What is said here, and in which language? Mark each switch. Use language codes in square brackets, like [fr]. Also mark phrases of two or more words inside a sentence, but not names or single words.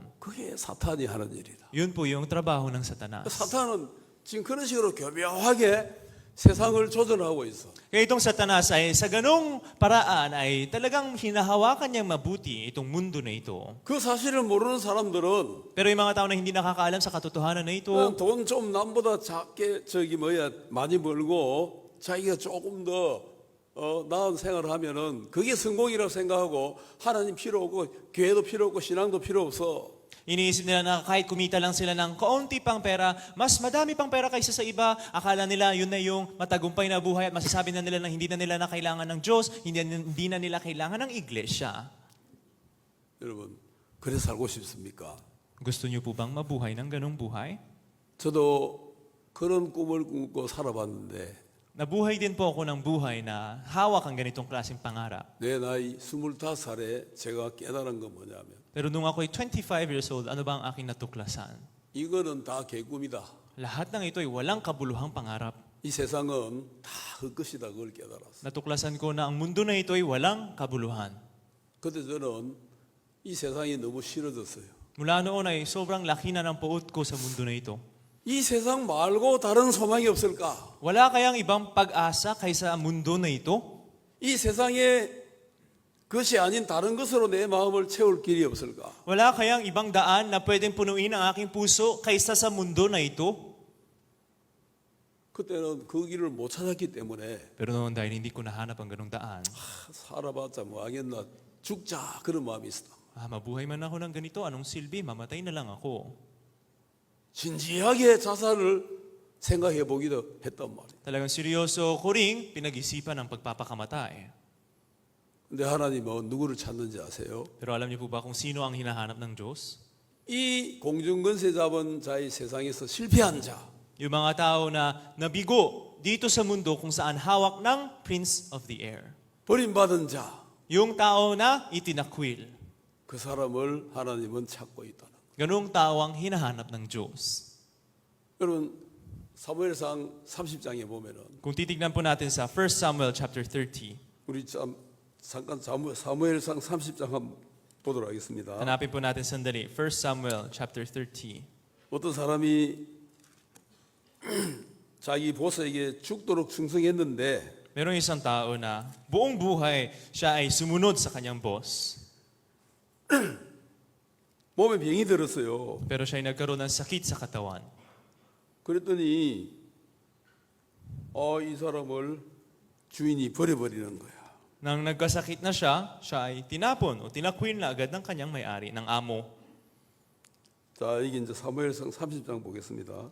[ko] 그게 사탄이 하는 일이다. [tl] Yun po yung trabaho ng Satanas. [ko] 사탄은 지금 그런 식으로 교묘하게 세상을 조절하고 있어. [tl] Kaya itong Satanas ay sa ganong paraan ay talagang hinahawakan niyang mabuti itong mundo na ito. [ko] 그 사실을 모르는 사람들은 [tl] Pero yung mga tao na hindi nakakaalam sa katotohanan na ito, [ko] 그냥 돈 좀 남보다 작게 많이 벌고 자기가 조금 더 나은 생활을 하면은 그게 성공이라고 생각하고 하나님 필요 없고 교회도 필요 없고 신앙도 필요 없어. [tl] iniisip nila na kahit kumita lang sila ng kaunti pang pera, mas madami pang pera kaysa sa iba, akala nila yun na yung matagumpay na buhay at masasabi na nila na hindi na nila na kailangan ng Diyos, hindi na nila kailangan ng iglesia. [ko] 여러분, 그래 살고 싶습니까? [tl] Gusto niyo po bang mabuhay ng ganong buhay? [ko] 저도 그런 꿈을 꾸고 살아봤는데 [tl] Nabuhay din po ako ng buhay na hawak ang ganitong klaseng pangarap. [ko] 내 나이 25살에 제가 깨달은 건 뭐냐면 [tl] Pero nung ako'y [en] 25 years old, [tl] ano ba ang aking natuklasan? [ko] 이거는 다 개꿈이다. [tl] Lahat ng ito ay walang kabuluhang pangarap. [ko] 이 세상은 다 헛것이다. 그걸 깨달았어. [tl] Natuklasan ko na ang mundo na ito ay walang kabuluhan. [ko] 그때 저는 이 세상이 너무 싫어졌어요. [tl] Mula noon ay sobrang laki na ng puot ko sa mundo na ito. [ko] 이 세상 말고 다른 소망이 없을까? [tl] Wala kayang ibang pag-asa kaysa mundo na ito? [ko] 이 세상에 그것이 아닌 다른 것으로 내 마음을 채울 길이 없을까? [tl] Wala kayang ibang daan na pwedeng punuin ang aking puso kaysa sa mundo na ito? [ko] 그때는 그 길을 못 찾았기 때문에 [tl] Pero noon dahil hindi ko nahanap ang ganong daan, [ko] 살아봤자 뭐 하겠나 죽자 그런 마음이 있어. [tl] mabuhay man ako ng ganito, anong silbi, mamatay na lang ako. [ko] 진지하게 자살을 생각해 보기도 했단 말이에요. [tl] Talagang seryoso ko ring pinag-isipan ang pagpapakamatay. [ko] 근데 하나님은 누구를 찾는지 아세요? [tl] Pero alam niyo po ba kung sino ang hinahanap ng Diyos? [ko] 이 공중권세 잡은 자의 세상에서 실패한 자, [tl] Yung mga tao na nabigo dito sa mundo kung saan hawak ng [en] Prince of the Air. [ko] 버림받은 자, [tl] Yung tao na itinakwil. [ko] 그 사람을 하나님은 찾고 있다는 거예요. [tl] Ganong tao ang hinahanap ng Diyos. [ko] 여러분 사무엘상 30장에 보면은 [tl] Kung titignan po natin sa 1 Samuel chapter 30, [ko] 우리 잠깐 사무엘상 30장 한번 보도록 하겠습니다. [tl] hanapin po natin sandali. 1 Samuel chapter 30. [ko] 어떤 사람이 자기 보스에게 죽도록 충성했는데 [tl] Merong isang tao na buong buhay siya ay sumunod sa kanyang boss. [ko] 몸에 병이 들었어요. [tl] Pero siya ay nagkaroon ng sakit sa katawan. [ko] 그랬더니 이 사람을 주인이 버려버리는 거야. [tl] Nang nagkasakit na siya ay tinapon o tinakwil na agad ng kanyang may-ari, ng amo. [ko] 자, 이게 이제 사무엘상 30장 보겠습니다.